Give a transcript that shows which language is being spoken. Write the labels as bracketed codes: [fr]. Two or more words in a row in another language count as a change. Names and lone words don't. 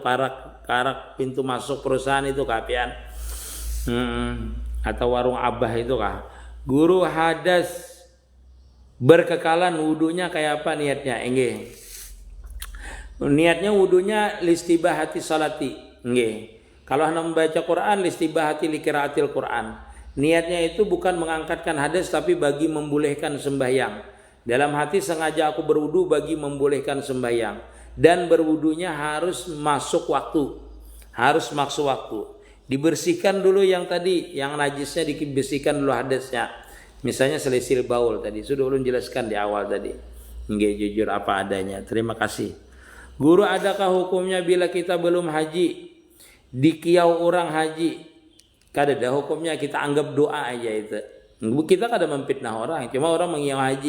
[bjn] Parak pintu masuk perusahaan itu kapian. Atau warung Abah itu kah? Guru hadas berkekalan wudunya kayak apa niatnya? Enggih. Niatnya wudunya [ar] لاستباحة الصلاة. [bjn] Enggih. Kalau hendak membaca Quran [ar] لاستباحة لقراءة القرآن. [bjn] Niatnya itu bukan mengangkatkan hadas tapi bagi membolehkan sembahyang. Dalam hati sengaja aku berwudu bagi membolehkan sembahyang. Dan berwudunya harus masuk waktu. Harus masuk waktu. Dibersihkan dulu yang tadi, yang najisnya dibersihkan dulu hadasnya. Misalnya [ar] سلس البول [bjn] tadi, sudah ulun jelaskan di awal tadi. Nggih, jujur apa adanya. Terima kasih. Guru, adakah hukumnya bila kita belum haji dikiau orang haji? Kada ada hukumnya, kita anggap doa aja itu. Kita kada memfitnah orang, cuma orang mengiau haji.